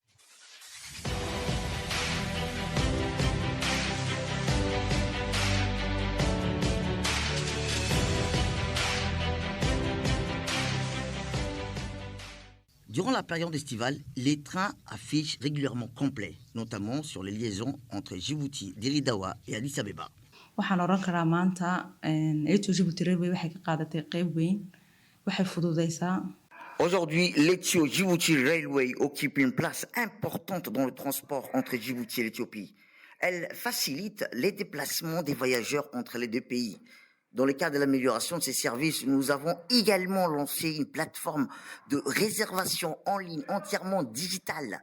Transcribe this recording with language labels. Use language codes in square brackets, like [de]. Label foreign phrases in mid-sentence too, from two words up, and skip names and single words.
[fr] Durant la période estivale, les trains affichent régulièrement complets, notamment sur les liaisons entre Djibouti, Diridawa et Addis Abeba. [so] waxaan oran karaa maanta Ethio-Djibouti Railway waxay ka qaadatay qayb weyn waxay fududeysaa. [fr] Aujourd'hui, l'Ethio-Djibouti Railway occupe une place importante dans le transport entre Djibouti et l'Éthiopie. Elle facilite les déplacements des voyageurs entre les deux pays. Dans le cadre de l'amélioration de ces services, nous avons également lancé une plateforme de réservation en ligne entièrement digitale.